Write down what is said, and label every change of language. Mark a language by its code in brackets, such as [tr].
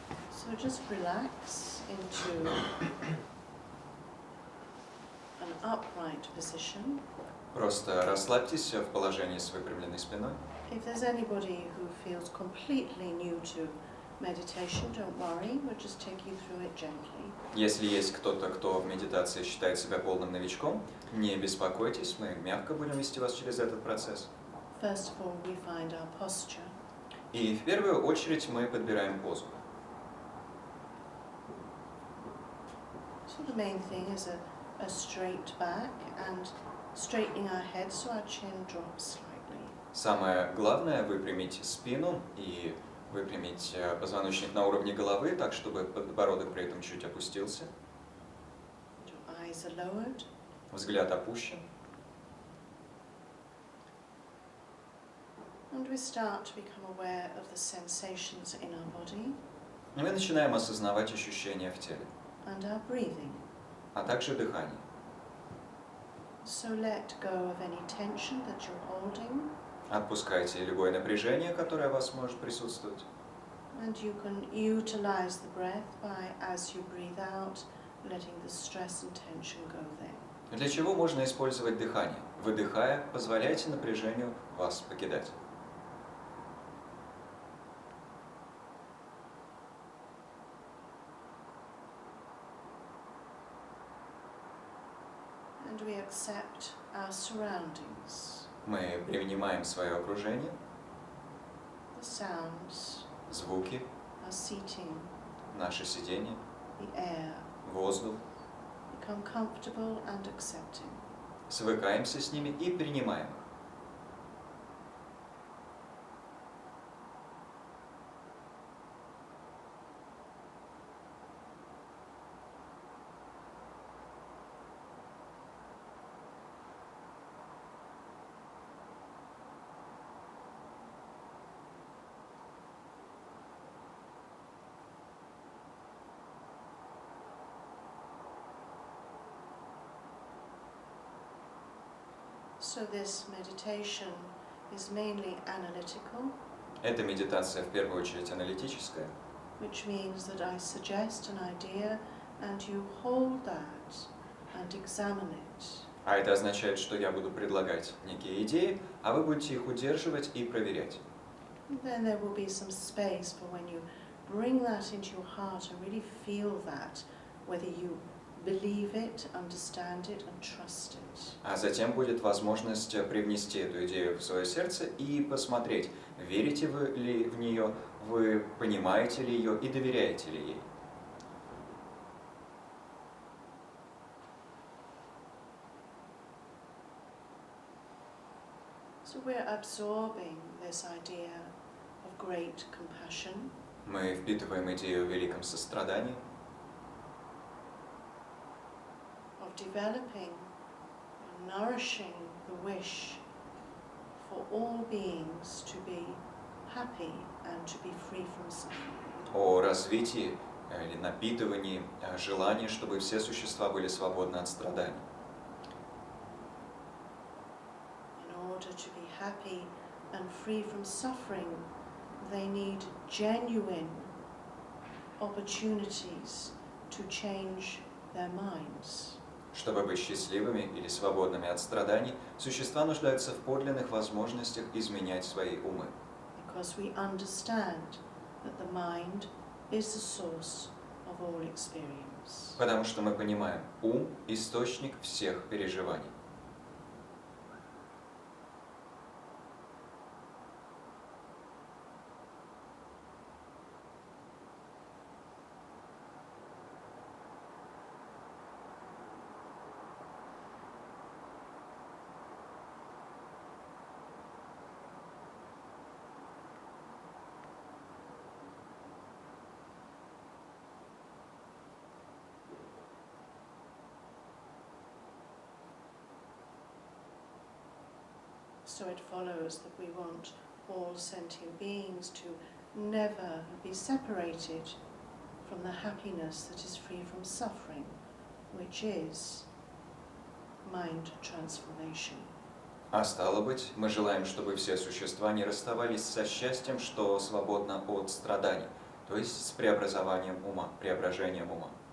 [en] So just relax into an upright position. [ru] Просто расслабьтесь в положении с выпрямленной спиной. [en] If there's anybody who feels completely new to meditation, don't worry, we'll just take you through it gently. [ru] Если есть кто-то, кто в медитации считает себя полным новичком, не беспокойтесь, мы мягко будем вести вас через этот процесс. [en] First of all, we find our posture. [ru] И в первую очередь мы подбираем позу. [en] So the main thing is a straight back and straightening our head so our chin drops slightly. [ru] Самое главное – выпрямить спину и выпрямить позвоночник на уровне головы, так чтобы подбородок при этом чуть опустился. [en] Your eyes are lowered. [ru] Взгляд опущен. [en] And we start to become aware of the sensations in our body [ru] И мы начинаем осознавать ощущения в теле, [en] and our breathing. [ru] а также дыхание. [en] So let go of any tension that you're holding, [ru] Отпускайте любое напряжение, которое у вас может присутствовать. [en] and you can utilize the breath by, as you breathe out, letting the stress and tension go there. [ru] Для чего можно использовать дыхание? Выдыхая, позволяйте напряжению вас покидать. [en] And we accept our surroundings, [ru] Мы принимаем свое окружение, [en] the sounds, [ru] звуки, [en] our seating, [ru] наше сидение, [en] the air, [ru] воздух, [en] become comfortable and accepting. [ru] свыкаемся с ними и принимаем их. [en] So this meditation is mainly analytical, [ru] Эта медитация в первую очередь аналитическая, [en] which means that I suggest an idea and you hold that and examine it. [ru] а это означает, что я буду предлагать некие идеи, а вы будете их удерживать и проверять. [en] And then there will be some space for when you bring that into your heart and really feel that, whether you believe it, understand it and trust it. [ru] А затем будет возможность привнести эту идею в свое сердце и посмотреть, верите вы ли в нее, вы понимаете ли ее и доверяете ли ей. [en] So we're absorbing this idea of great compassion, [ru] Мы впитываем идею о великом сострадании, [en] of developing and nourishing the wish for all beings to be happy and to be free from suffering. [ru] о развитии или напитывании желания, чтобы все существа были свободны от страданий. [en] In order to be happy and free from suffering, they need genuine opportunities to change their minds. [ru] Чтобы быть счастливыми или свободными от страданий, существа нуждаются в подлинных возможностях изменять свои умы. [en] Because we understand that the mind is the source of all experience. [ru] Потому что мы понимаем, ум – источник всех переживаний. [en] So it follows that we want all sentient beings to never be separated from the happiness that is free from suffering, which is mind transformation. [ru] А стало быть, мы желаем, чтобы все существа не расставались со счастьем, что свободно от страданий, то есть с преобразованием ума, преображением ума.